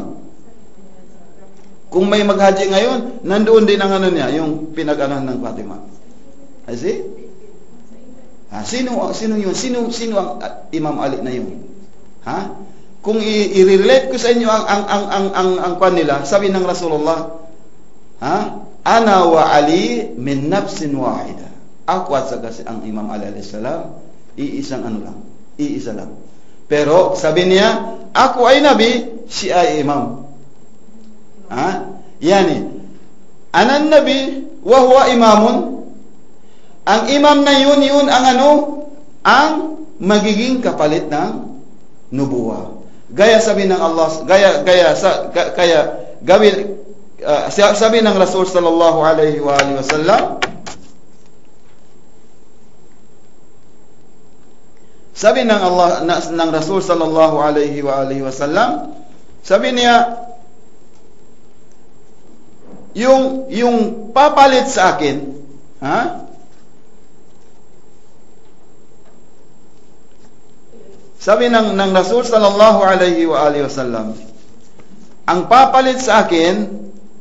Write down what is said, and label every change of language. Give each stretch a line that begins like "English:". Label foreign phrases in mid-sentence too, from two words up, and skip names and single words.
Filipino: Kung may maghaji ngayon, nandoon din ang niya, yung pinag-anan ng Fatimah. See? Sino yun? Sino ang Imam Ali na yun? Kung i-relate ko sa inyo ang kwan nila, sabi ng Rasulullah,
Arabic: أنا وعلي من نفس واحدة.
Filipino: Ako at ang Imam Ali
Arabic: عليه السلام,
Filipino: iisa lang. Pero sabi niya, ako ay nabi, siya ay imam.
Arabic: يعني أنا نبي وهو إمام.
Filipino: Ang imam na yun ang magiging kapalit ng nubuwa. Gaya sabi ng Allah, sabi ng Rasul
Arabic: صلى الله عليه وآله وسلم,
Filipino: sabi ng Allah ng Rasul
Arabic: صلى الله عليه وآله وسلم,
Filipino: sabi niya, yung papalit sa akin, sabi ng Rasul
Arabic: صلى الله عليه وآله وسلم,
Filipino: ang papalit sa akin,